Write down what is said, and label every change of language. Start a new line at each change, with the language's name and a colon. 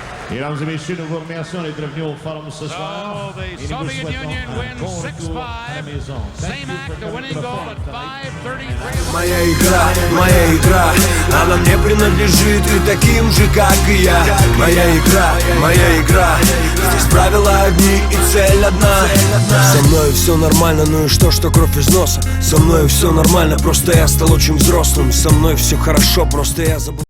French: Mesdames et messieurs, nous vous remercions d'être venus au forum ce soir.
English: So the Soviet Union wins 6-5. Semak, the winning goal at 5:33.
Russian: Моя игра, она мне принадлежит и таким же, как и я. Моя игра, здесь правила одни и цель одна. Со мной все нормально, ну и что кровь из носа. Со мной все нормально, просто я стал очень взрослым. Со мной все хорошо, просто я забыл.